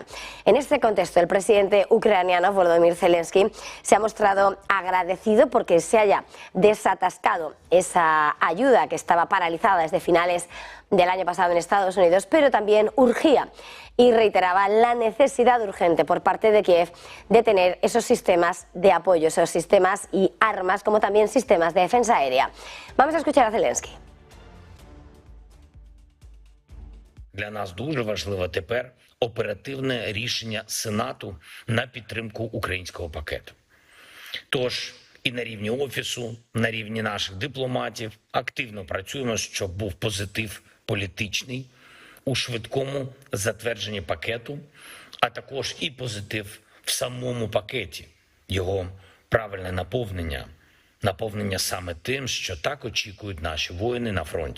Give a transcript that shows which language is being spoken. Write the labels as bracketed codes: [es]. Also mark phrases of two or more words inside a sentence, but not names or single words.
[es] En este contexto, el presidente ucraniano Volodymyr Zelensky se ha mostrado agradecido porque se haya desatascado esa ayuda que estaba paralizada desde finales del año pasado en Estados Unidos, pero también urgía y reiteraba la necesidad urgente por parte de Kiev de tener esos sistemas de apoyo, esos sistemas y armas, como también sistemas de defensa aérea. Vamos a escuchar a Zelensky. [uk] Для нас дуже важливо тепер оперативне рішення Сенату на підтримку українського пакету. Тож і на рівні Офісу, на рівні наших дипломатів активно працюємо, щоб був позитив політичний у швидкому затвердженні пакету, а також і позитив в самому пакеті, його правильне наповнення саме тим, що так очікують наші воїни на фронті.